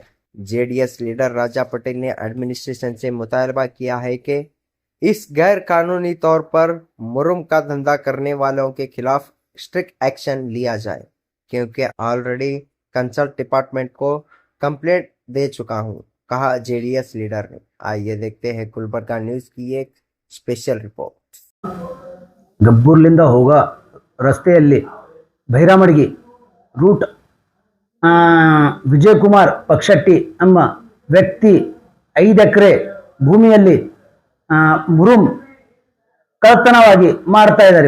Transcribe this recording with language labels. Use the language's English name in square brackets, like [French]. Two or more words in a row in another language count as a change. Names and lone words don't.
[Hindi] जेडीएस लीडर राजा पटेल ने एडमिनिस्ट्रेशन से मुतालबा किया है कि इस गैर कानूनी तौर पर मुरुम का धंधा करने वालों के खिलाफ [English] strict action [Hindi] लिया जाए, क्योंकि [English] already consult department [Hindi] को कंप्लेंट दे चुका हूं, कहा जेडीएस लीडर ने। आइए देखते हैं गुलबर्गा न्यूज की एक स्पेशल रिपोर्ट। [Kannada] ಗಬ್ಬೂರ್ಲಿಂದ ಹೋಗೋ ರಸ್ತೆಯಲ್ಲಿ ಭೈರಾಮಡ್ಗಿ ರೂಟ್ ವಿಜಯಕುಮಾರ್ ಪಕ್ಷಟ್ಟಿ ಎಂಬ ವ್ಯಕ್ತಿ 5 ಎಕರೆ ಭೂಮಿಯಲ್ಲಿ ಮುರುಮ್ ಕಳ್ಳತನವಾಗಿ ಮಾಡ್ತಾ ಇದ್ದಾರೆ.